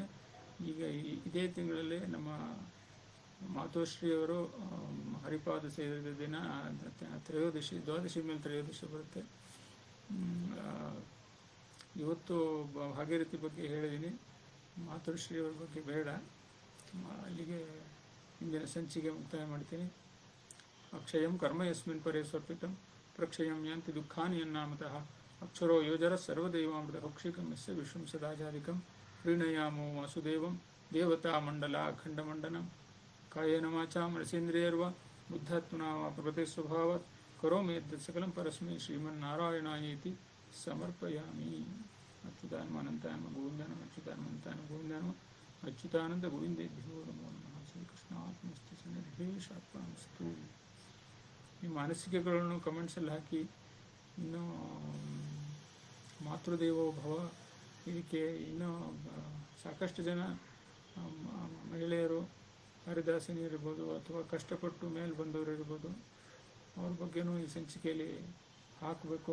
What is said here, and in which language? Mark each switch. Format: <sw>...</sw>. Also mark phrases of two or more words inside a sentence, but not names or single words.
<kn>ಈಗ ಇದೇ ತಿಂಗಳಲ್ಲಿ ನಮ್ಮ ಮಾತೋಶ್ರೀಯವರು ಹರಿಪಾದ ಸೇರಿದ ದಿನ ತ್ರಯೋದಶಿ, ದ್ವಾದಶಿ ಮೇಲೆ ತ್ರಯೋದಶಿ ಬರುತ್ತೆ. ಇವತ್ತು ಭಾಗೀರಥಿ ಬಗ್ಗೆ ಹೇಳಿದ್ದೀನಿ, ಮಾತೋಶ್ರೀಯವ್ರ ಬಗ್ಗೆ ಬೇಡ. ಅಲ್ಲಿಗೆ ಇಂದಿನ ಸಂಚಿಕೆ ಮುಕ್ತಾಯ ಮಾಡ್ತೀನಿ.</kn> <sa>ಅಕ್ಷಯಂ ಕರ್ಮ ಯಸ್ಮಿನ್ ಪರೇ ಸ್ವರ್ಪಿತಂ ಪ್ರಕ್ಷಯಂ ಯಾಂತಿ ದುಃಖಾನಿ ಯನ್ನಾಮತಃ ಅಕ್ಷರೋ ಯೋಜರ ಸರ್ವದೈವಾಮೃತ ಭಕ್ಷಿಕಂ ಯಸ್ಯ ವಿಶ್ವಂ ಸದಾಚಾರಿಕಂ ಪ್ರೀಣಯಾಮೋ ವಾಸುದೇವಂ ದೇವತಾ ಮಂಡಲ ಅಖಂಡಮಂಡನಂ ಕಾಯೇನ ವಾಚಾ ಮನಸೇಂದ್ರಿಯರ್ವ ಬುದ್ಧಾತ್ಮನಾ ವಾ ಪ್ರಕೃತಿ ಸ್ವಭಾವಾತ್ ಕರೋಮಿ ಯದ್ಯತ್ ಸಕಲಂ ಪರಸ್ಮೈ ಶ್ರೀಮನ್ನಾರಾಯಣಾಯೇತಿ ಸಮರ್ಪಯಾಮಿ. ಅಚ್ಯುತಾನಂತಾನಮ ಗೋವಿಂದಾನಮ ಅಚ್ಯುತಾನಂತಾನಮ ಗೋವಿಂದಾನಮ ಅಚ್ಯುತಾನಂದ ಗೋವಿಂದೇಭ್ಯೋ ನಮೋ ನಮಃ. ಶ್ರೀಕೃಷ್ಣಾತ್ಮಸ್ತು ಸನ್ನಿಧೇಶಾತ್ಮಸ್ತು.</sa> <kn>ಈ ಮಾನಸಿಕಗಳನ್ನು ಕಮೆಂಟ್ಸಲ್ಲಿ ಹಾಕಿ. ಇನ್ನು</kn> <sa>ಮಾತೃದೇವೋ ಭವ</sa> <kn>ಇದಕ್ಕೆ ಇನ್ನೂ ಸಾಕಷ್ಟು ಜನ ಮಹಿಳೆಯರು ಹರಿದಾಸಿನಿಯರಿರ್ಬೋದು ಅಥವಾ ಕಷ್ಟಪಟ್ಟು ಮೇಲೆ ಬಂದವರು ಇರ್ಬೋದು, ಅವ್ರ ಬಗ್ಗೆನೂ ಈ ಸಂಚಿಕೆಯಲ್ಲಿ ಹಾಕಬೇಕು.</kn>